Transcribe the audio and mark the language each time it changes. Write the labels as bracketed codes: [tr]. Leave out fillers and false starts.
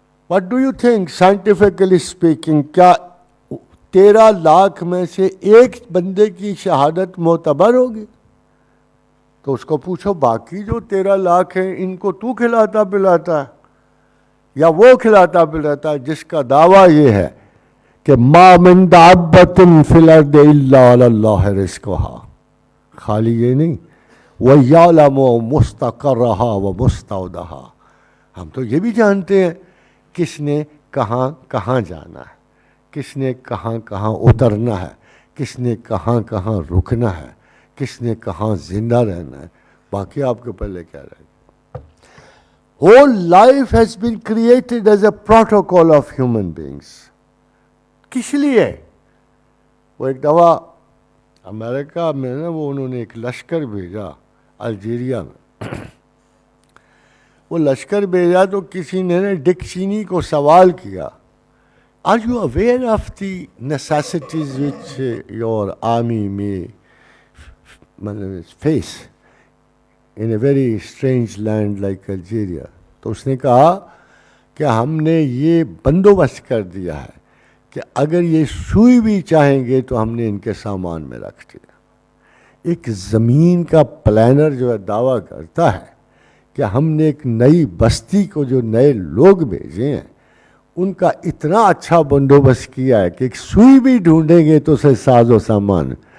[en] What do you think scientifically speaking [ur] کیا 13 لاکھ میں سے ایک بندے کی شہادت معتبر ہوگی؟ تو اس کو پوچھو باقی جو 13 لاکھ ہیں ان کو تو کھلاتا پلاتا ہے یا وہ کھلاتا پلاتا ہے جس کا دعویٰ یہ ہے کہ [ar] ما من دابۃ فی الارض الا علی اللہ رزقھا، [ur] خالی یہ نہیں [ar] وَيَعْلَمُ مُسْتَقَرَّهَا وَمُسْتَوْدَهَا. [ur] ہم تو یہ بھی جانتے ہیں کس نے کہاں کہاں جانا ہے، کس نے کہاں کہاں اترنا ہے، کس نے کہاں کہاں رکنا ہے، کس نے کہاں زندہ رہنا ہے. باقی آپ کے پہلے کیا رہے گا؟ [en] Whole life has been created as a protocol of human beings. [ur] کس لیے؟ وہ ایک دفعہ امریکہ میں نا وہ انہوں نے ایک لشکر بھیجا الجیریا میں. وہ لشکر بھیجا تو کسی نے ڈک چینی کو سوال کیا [en] Are you aware of the necessities which your army may face in a very strange land like Algeria? [ur] تو اس نے کہا کہ ہم نے یہ بندوبست کر دیا ہے کہ اگر یہ سوئی بھی چاہیں گے تو ہم نے ان کے سامان میں رکھ دیا. ایک زمین کا پلانر جو ہے دعویٰ کرتا ہے کہ ہم نے ایک نئی بستی کو جو نئے لوگ بھیجے ہیں ان کا اتنا اچھا بندوبست کیا ہے کہ ایک سوئی بھی ڈھونڈیں گے تو اسے ساز و سامان.